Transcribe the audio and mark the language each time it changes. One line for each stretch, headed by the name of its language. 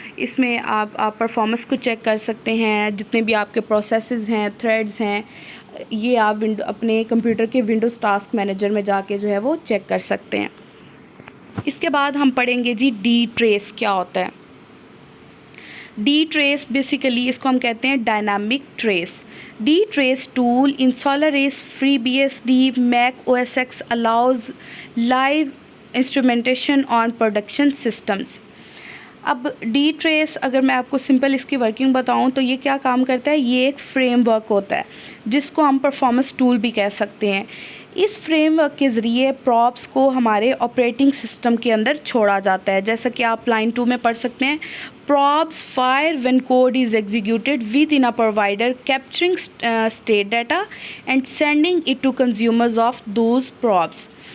Hindi: इसमें आप परफॉर्मेंस को चेक कर सकते हैं, जितने भी आपके प्रोसेसेस हैं, थ्रेड्स हैं, ये आप अपने कंप्यूटर के विंडोज़ टास्क मैनेजर में जाके जो है वो चेक कर सकते हैं। इसके बाद हम पढ़ेंगे जी डी ट्रेस क्या होता है। डी ट्रेस बेसिकली इसको हम कहते हैं dynamic trace.
English: D trace tool in Solaris FreeBSD Mac OS X allows live instrumentation on production systems।
Hindi: अब डी ट्रेस अगर मैं आपको सिंपल इसकी वर्किंग बताऊं तो ये क्या काम करता है, ये एक फ्रेमवर्क होता है जिसको हम परफॉर्मेंस टूल भी कह सकते हैं। इस फ्रेमवर्क के ज़रिए प्रॉप्स को हमारे ऑपरेटिंग सिस्टम के अंदर छोड़ा जाता है। जैसा कि आप लाइन 2 में पढ़ सकते हैं,
English: Probes fire when code is executed within a provider capturing state data and sending it to consumers of those probes.